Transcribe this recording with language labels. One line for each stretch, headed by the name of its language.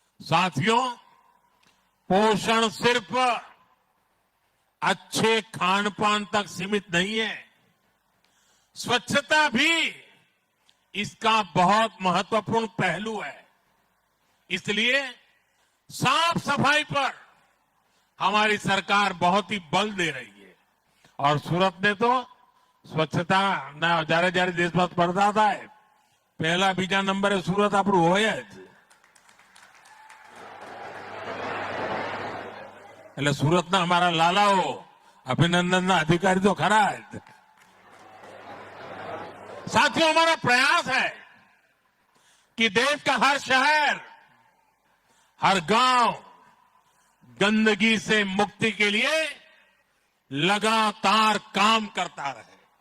Hindi: साथियों, पोषण सिर्फ अच्छे खान पान तक सीमित नहीं है, स्वच्छता भी इसका बहुत महत्वपूर्ण पहलू है। इसलिए साफ सफाई पर हमारी सरकार बहुत ही बल दे रही है।
Gujarati: और सूरत ने तो स्वच्छता ना जारे जारे देशમાં સ્પર્ધા થાય, પહેલા બીજા નંબરે સુરત આપણું હોય જ। એટલે સુરતના અમારા લાલાઓ અભિનંદનના અધિકારી તો ખરા જ।
Hindi: साथियों, हमारा प्रयास है कि देश का हर शहर, हर गांव गंदगी से मुक्ति के लिए लगातार काम करता रहे।